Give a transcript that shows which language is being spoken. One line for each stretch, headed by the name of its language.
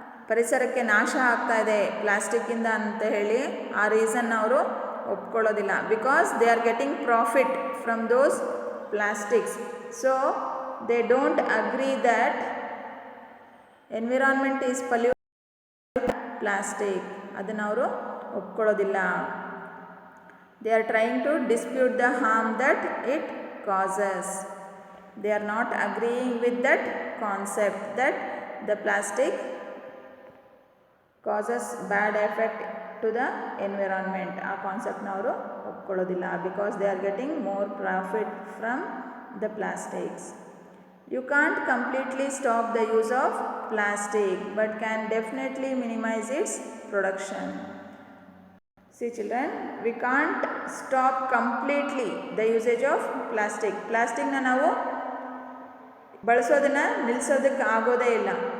Kannada: ಪರಿಸರಕ್ಕೆ ನಾಶ ಆಗ್ತಾ ಇದೆ ಪ್ಲಾಸ್ಟಿಕ್ಕಿಂದ ಅಂತ ಹೇಳಿ ಆ ರೀಸನ್ ಅವರು ಒಪ್ಕೊಳ್ಳೋದಿಲ್ಲ.
English: Because they are getting profit from those plastics.
Kannada: So
English: they don't agree that environment is polluted plastic.
Kannada: ಅದನ್ನು ಅವರು ಒಪ್ಕೊಳ್ಳೋದಿಲ್ಲ.
English: They are trying to dispute the harm that it causes. They are not agreeing with that concept that the plastic causes bad effect to the environment.
Kannada: ಆ ಕಾನ್ಸೆಪ್ಟ್ನ ಅವರು ಒಪ್ಕೊಳ್ಳೋದಿಲ್ಲ.
English: Because they are getting more profit from the plastics. You can't completely stop the use of plastic, but can definitely minimize its production. See children, we can't stop completely the usage of plastic.
Kannada: ಪ್ಲಾಸ್ಟಿಕ್ನ ನಾವು ಬಳಸೋದನ್ನು ನಿಲ್ಲಿಸೋದಕ್ಕೆ ಆಗೋದೇ ಇಲ್ಲ.